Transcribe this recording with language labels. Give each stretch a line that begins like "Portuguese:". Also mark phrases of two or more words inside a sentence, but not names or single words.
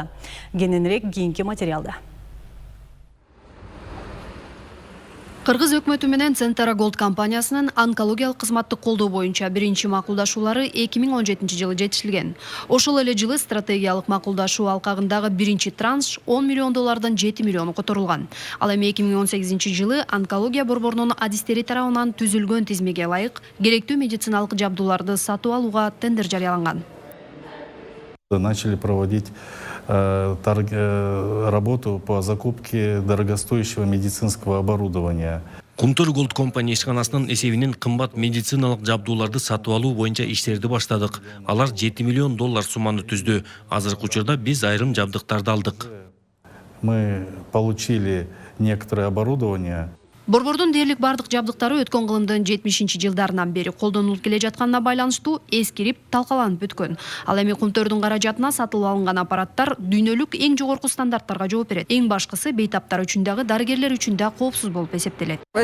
Kyrgyz: Кененирээк кийинки материалда. Кыргыз өкмөтү менен Центера Голд компаниясынын онкологиялык кызматты колдоо боюнча биринчи макулдашуулары 2017 жылы жетишилген. Ошол эле жылы стратегиялык макулдашуу алкагындагы биринчи транш 10 миллион доллардан 7 миллиону которулган. Ал эми 2018 жылы онкология борборунун адистери тарабынан түзүлгөн тизмеге ылайык керектүү медициналык жабдууларды сатып алууга тендер жарыяланган.
Russian: Начали проводить работу по закупке дорогостоящего медицинского оборудования.
Kyrgyz: Центера Голд компания ишканасынын эсебинен кымбат медициналык жабдууларды сатып алуу боюнча иштерди баштадык. Алар 7 миллион доллар сумманы түздү. Азыркы учурда биз айрым жабдыктарды алдык.
Russian: Мы получили некоторое оборудование.
Kyrgyz: Борбордун дээрлик бардык жабдыктары өткөн кылымдын 70-жылдарынан бери колдонулуп келе жатканына байланыштуу эскирип талкаланып бүткөн. Ал эми Кумтөрдүн каражатына сатылып алынган аппараттар дүйнөлүк эң жогорку стандарттарга жооп берет. Эң башкысы бейтаптар үчүн дагы, дарыгерлер үчүн да коопсуз болуп эсептелет.